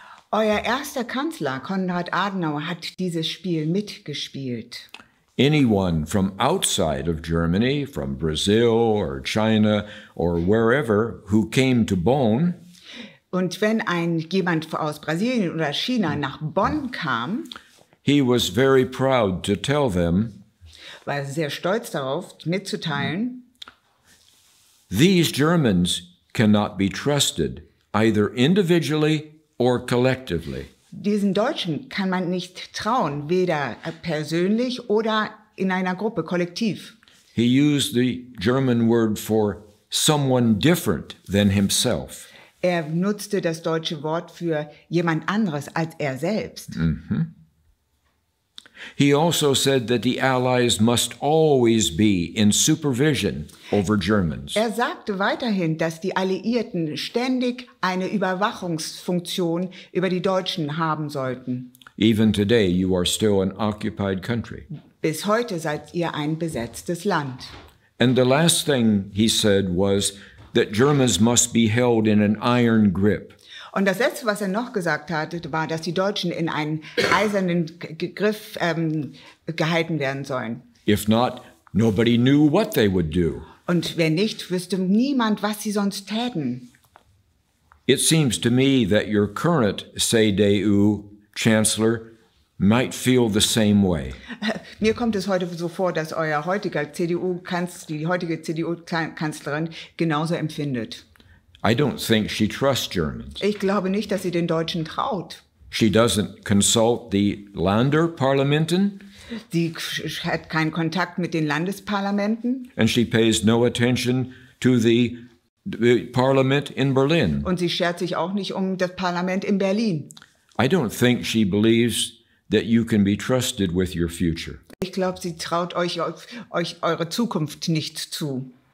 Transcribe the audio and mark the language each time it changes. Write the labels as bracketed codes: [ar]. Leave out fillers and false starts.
[de] Euer erster Kanzler, Konrad Adenauer, hat dieses Spiel mitgespielt. [en] Anyone from outside of Germany, from Brazil or China or wherever, who came to Bonn, [de] und wenn jemand aus Brasilien oder China nach Bonn kam, [en] he was very proud to tell them, [de] war er sehr stolz darauf, mitzuteilen, [en] these Germans cannot be trusted, either individually or collectively. [de] Diesen Deutschen kann man nicht trauen, weder persönlich oder in einer Gruppe, kollektiv. [en] He used the German word for someone different than himself. [de] Er nutzte das deutsche Wort für jemand anderes als er selbst. [en] He also said that the Allies must always be in supervision over Germans. [de] Er sagte weiterhin, dass die Alliierten ständig eine Überwachungsfunktion über die Deutschen haben sollten. [en] Even today, you are still an occupied country. [de] Bis heute seid ihr ein besetztes Land. [en] And the last thing he said was that Germans must be held in an iron grip. [de] Und das Letzte, was er noch gesagt hatte, war, dass die Deutschen in einen eisernen Griff gehalten werden sollen. [en] If not, nobody knew what they would do. [de] Und wenn nicht, wüsste niemand, was sie sonst täten. [en] It seems to me that your current CDU chancellor might feel the same way. [de] Mir kommt es heute so vor, dass die heutige CDU-Kanzlerin genauso empfindet. [en] I don't think she trusts Germans. [de] Ich glaube nicht, dass sie den Deutschen traut. [en] She doesn't consult the Länderparlamenten. [de] Sie hat keinen Kontakt mit den Landesparlamenten. [en] And she pays no attention to the parliament in Berlin. [de] Und sie schert sich auch nicht um das Parlament in Berlin. [en] I don't think she believes that you can be trusted with your future. [de] Ich glaube, sie traut euch eure Zukunft nicht zu.